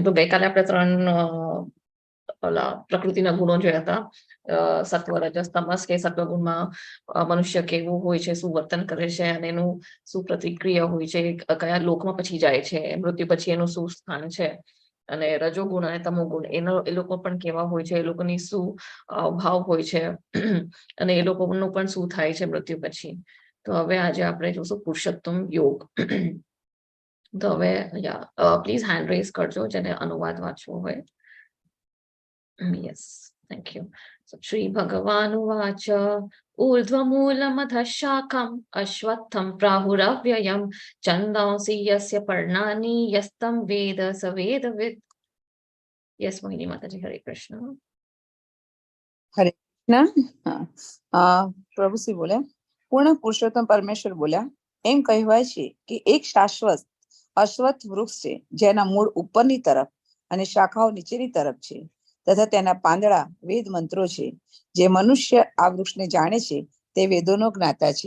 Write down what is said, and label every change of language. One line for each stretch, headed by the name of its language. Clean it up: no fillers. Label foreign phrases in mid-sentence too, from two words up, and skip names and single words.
Gujarati: તો ગઈકાલે આપણે 3 પ્રકૃતિના ગુણો જોયા હતા, સત્વ રજસ તમસ, કે સત્વ ગુણમાં મનુષ્ય કેવું હોય છે, શું વર્તન કરે છે અને એનું શું પ્રતિક્રિયા હોય છે, કયા લોકમાં પછી જાય છે, મૃત્યુ પછી એનું શું સ્થાન છે, અને રજોગુણ અને તમોગુણ એ લોકો પણ કેવા હોય છે, એ લોકોની શું ભાવ હોય છે, અને એ લોકોનું પણ શું થાય છે મૃત્યુ પછી. તો હવે આજે આપણે જોશું પુરુષોત્તમ યોગ. તો હવે પ્લીઝ
English: hand raise
Gujarati: કરજો જેને અનુવાદ વાંચવો હોય.
English: Yes, thank you.
Sanskrit: So श्री भगवान उवाच ऊर्ध्वमूलमधः शाखम् अश्वत्थं प्राहुरव्ययम् छन्दांसि यस्य पर्णानि यस्तं वेद सवेदवित्.
English: Yes, Mohini Mataji.
Sanskrit: हरे कृष्ण. हरे कृष्ण.
Hindi: प्रभु श्री बोले,
Gujarati: પૂર્ણ પુરુષોત્તમ પરમેશ્વર બોલ્યા, એમ કહેવાય છે કે એક શાશ્વત અશ્વત્થ વૃક્ષ છે જેના મૂળ ઉપરની તરફ અને શાખાઓ નીચેની તરફ છે, તથા તેના પાંદડા વેદ મંત્રો છે. જે મનુષ્ય આ વૃક્ષને જાણે છે તે વેદોનો જ્ઞાતા છે.